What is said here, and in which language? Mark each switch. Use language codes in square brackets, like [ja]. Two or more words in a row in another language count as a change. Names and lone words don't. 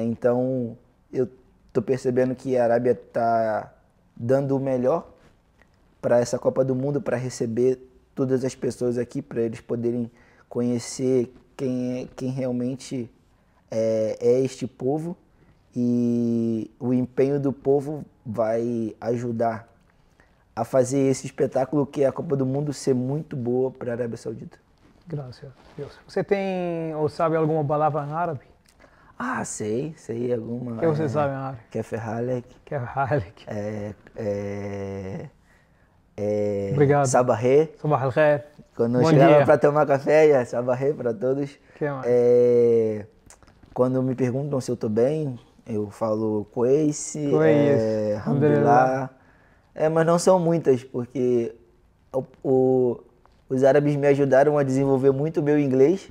[pt] Então, eu estou percebendo que a Arábia está dando o melhor para essa Copa do Mundo, para receber todas as pessoas aqui, para eles poderem conhecer quem realmente é este povo, e o empenho do povo vai ajudar a fazer esse espetáculo que é a Copa do Mundo ser muito boa para a Arábia Saudita. Graças a Deus. Você tem ou sabe alguma palavra em árabe? Ah, sei alguma. O que você sabe em árabe? Keferhalek. Keferhalek. Obrigado. Sabarré. [ar] صباح الخير. [pt] Quando eu chegava para tomar café, sabarré para todos. Que mais? Quando me perguntam se eu estou bem, eu falo Kweiss, Alhamdulillah. Mas não são muitas, porque os árabes me ajudaram a desenvolver muito o meu inglês.